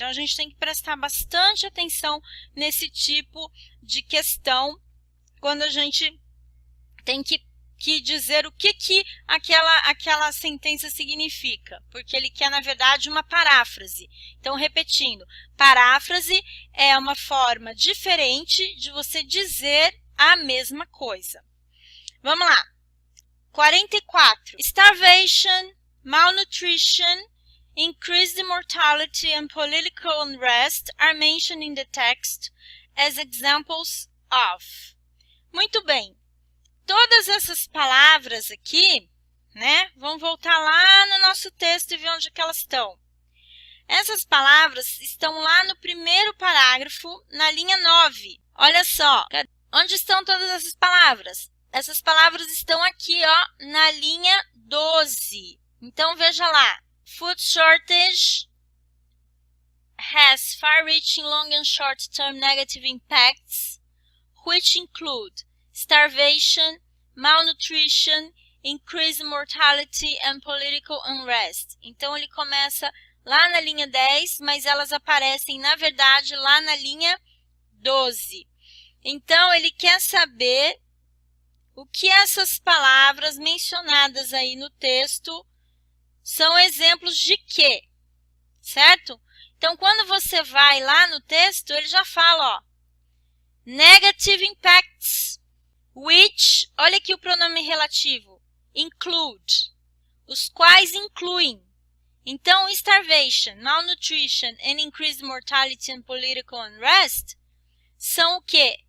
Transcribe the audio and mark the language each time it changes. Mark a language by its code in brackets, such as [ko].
[pt] Então, a gente tem que prestar bastante atenção nesse tipo de questão quando a gente tem que dizer o que aquela sentença significa, porque ele quer, na verdade, uma paráfrase. Então, repetindo, paráfrase é uma forma diferente de você dizer a mesma coisa. Vamos lá. 44. [en] Starvation, malnutrition, increased mortality and political unrest are mentioned in the text as examples of. [pt] Muito bem. Todas essas palavras aqui, né? Vamos voltar lá no nosso texto e ver onde que elas estão. Essas palavras estão lá no primeiro parágrafo, na linha 9. Olha só, onde estão todas essas palavras? Essas palavras estão aqui, ó, na linha 12. Então, veja lá. [en] Food shortage has far-reaching long and short-term negative impacts, which include starvation, malnutrition, increased mortality and political unrest. [pt] Então, ele começa lá na linha 10, mas elas aparecem, na verdade, lá na linha 12. Então, ele quer saber o que essas palavras mencionadas aí no texto são exemplos de quê, certo? Então, quando você vai lá no texto, ele já fala, ó, [en] negative impacts, which, [pt] olha aqui o pronome relativo, [en] include, [pt] os quais incluem. Então, [en] starvation, malnutrition and increased mortality and political unrest [pt] são o quê?